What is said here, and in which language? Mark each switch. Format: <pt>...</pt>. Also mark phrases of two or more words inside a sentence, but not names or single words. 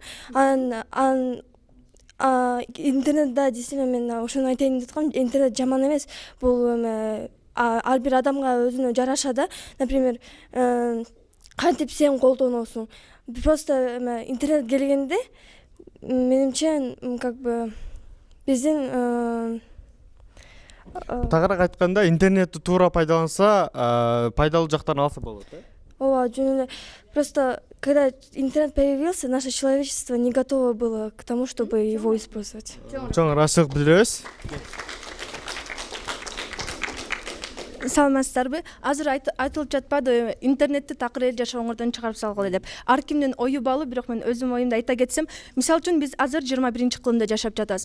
<ky>Анан интернет да действительно мен ошону айтайын деп аткам, интернет жаман эмес. Бул эме ар бир адамга өзүнө жараша да. Например, кантип сен колдоносуң. Просто интернет келгенде менимче</ky> <ru>как бы</ru> <ky>биздин Тагыраак айтканда интернетти туура пайдаланса, пайдалуу жактарын алса болот, э? Ооба, жөн эле.</ky> <ru>Просто когда интернет появился, наше человечество не готово было к тому, чтобы его использовать.</ru> <ky>Чоң ырашык билдиребиз. Саламатсыздарбы? Азыр айтылып жатпады, интернетти такыр эл жашооңордон чыгарып салгыла деп. Ар кимдин ою баалуу, бирок мен өзүм оюмду айта кетсем, мисалы үчүн биз азыр 21-кылымда жашап жатабыз.</ky>